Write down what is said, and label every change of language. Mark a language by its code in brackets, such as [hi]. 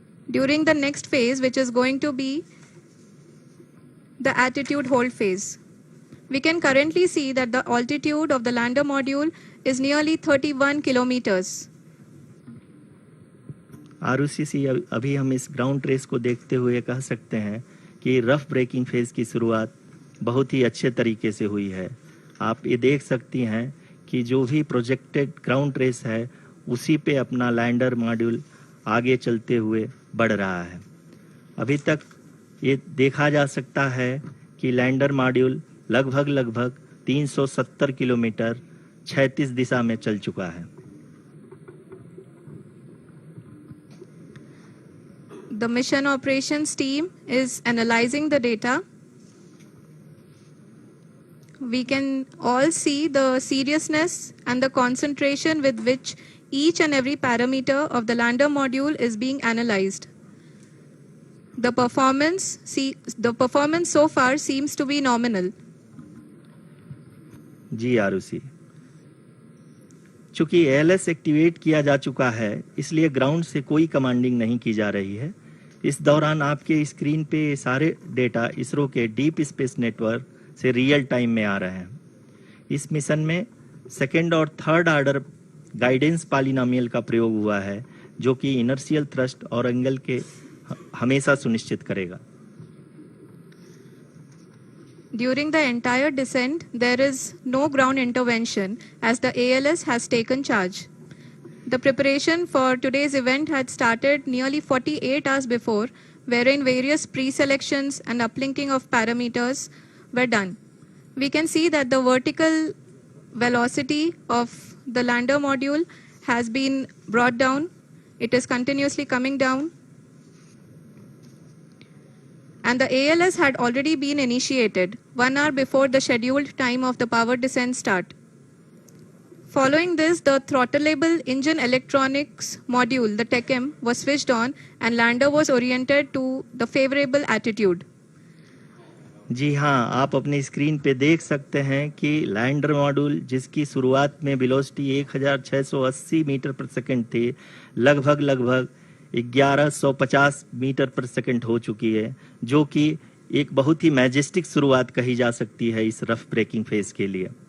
[en] During the next phase, which is going to be the attitude hold phase. We can currently see that the altitude of the lander module is nearly 31 kilometers. [hi] Arushi, अभी हम इस ground race को देखते हुए कह सकते हैं कि रफ ब्रेकिंग फेज की शुरुआत बहुत ही अच्छे तरीके से हुई है। आप ये देख सकती हैं कि जो भी प्रोजेक्टेड ग्राउंड रेस है उसी पे अपना लैंडर मॉड्यूल आगे चलते हुए बढ़ रहा है। अभी तक ये देखा जा सकता है कि लैंडर मॉड्यूल लगभग 370 किलोमीटर क्षैतिज दिशा में चल चुका है। [en] The mission operations team is analyzing the data. We can all see the seriousness and the concentration with which each and every parameter of the lander module is being analyzed. The performance so far seems to be nominal. [hi] जी आरुषि, चूंकि ALS activate किया जा चुका है, इसलिए ground से कोई commanding नहीं की जा रही है। इस दौरान आपके स्क्रीन पे ये सारे डेटा इसरो के डीप स्पेस नेटवर्क से रियल टाइम में आ रहे हैं। इस मिशन में सेकेंड और थर्ड ऑर्डर गाइडेंस पॉलिनोमियल का प्रयोग हुआ है, जो कि इनर्शियल थ्रस्ट और एंगल के हमेशा सुनिश्चित करेगा। [en] During the entire descent, there is no ground intervention as the ALS has taken charge. The preparation for today's event had started nearly 48 hours before, wherein various pre-selections and uplinking of parameters were done. We can see that the vertical velocity of the lander module has been brought down. It is continuously coming down. And the ALS had already been initiated 1 hour before the scheduled time of the power descent start. Following this, the throttleable engine electronics module, the TECM, was switched on and lander was oriented to the favorable attitude. [hi] जी हाँ, आप अपने screen पे देख सकते हैं कि lander module जिसकी शुरुआत में वेलोसिटी 1680 मीटर पर सेकंड थी, लगभग 1150 मीटर पर सेकंड हो चुकी है, जो कि एक बहुत ही मैजेस्टिक शुरुआत कही जा सकती है इस रफ ब्रेकिंग फेज के लिए।